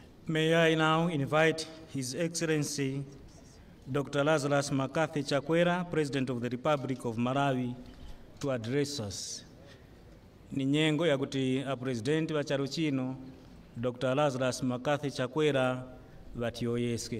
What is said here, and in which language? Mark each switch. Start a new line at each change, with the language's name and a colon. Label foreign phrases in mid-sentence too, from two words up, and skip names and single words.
English: May I now invite His Excellency Dr. Lazarus Makathe Chakwera, President of the Republic of Malawi, to address us.
Tumbuka: Ni nyengo ya kuti a President wa charo chino, Dr. Lazarus Makathe Chakwera, vatioyeske.